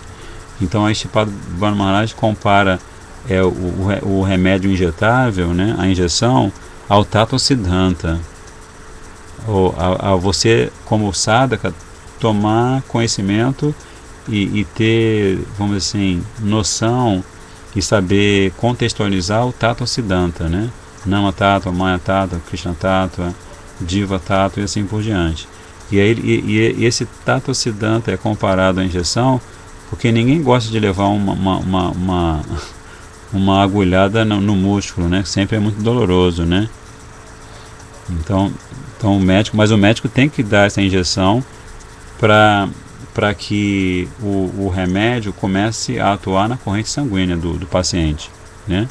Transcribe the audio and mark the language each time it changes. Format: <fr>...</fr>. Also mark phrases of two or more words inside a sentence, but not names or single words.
<pt>Então, a Sripad Brahmanaj compara o remédio injetável, né, a injeção, ao</pt> <sa>तत्त्व सिद्धान्त,</sa> <pt>ou a você, como sadhaka, tomar conhecimento e ter, vamos dizer assim, noção e saber contextualizar o</pt> <sa>तत्त्व सिद्धान्त,</sa> <pt>né?</pt> <sa>नाम तत्त्व, माया तत्त्व, कृष्ण तत्त्व, जीव तत्त्व</sa> <pt>e assim por diante. E esse</pt> <sa>तत्त्व सिद्धान्त</sa> <pt>é comparado à injeção porque ninguém gosta de levar uma agulhada no músculo, né? Sempre é muito doloroso, né? Então o médico tem que dar essa injeção para que o remédio comece a atuar na corrente sanguínea do paciente, né?</pt>